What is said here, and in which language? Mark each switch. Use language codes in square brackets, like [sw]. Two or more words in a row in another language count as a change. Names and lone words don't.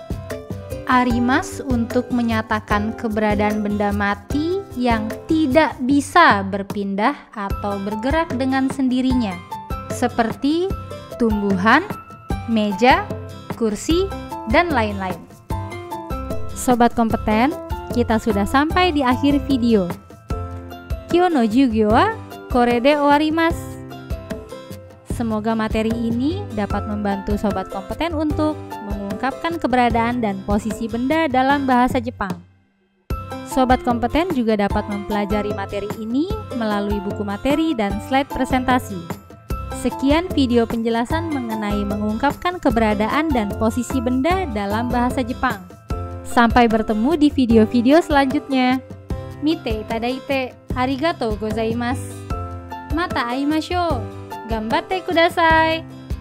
[id] Arimasu untuk menyatakan keberadaan benda mati yang tidak bisa berpindah atau bergerak dengan sendirinya, seperti tumbuhan, meja, kursi, dan lain-lain. Sobat kompeten, kita sudah sampai di akhir video. [ja] 今日の授業はこれで終わります. [id] Semoga materi ini dapat membantu sobat kompeten untuk mengungkapkan keberadaan dan posisi benda dalam bahasa Jepang. Sobat kompeten juga dapat mempelajari materi ini melalui buku materi dan slide presentasi. Sekian video penjelasan mengenai mengungkapkan keberadaan dan posisi benda dalam bahasa Jepang. Sampai bertemu di video-video selanjutnya. [ja] 見ていただいてありがとうございます. また会いましょう。頑張ってください.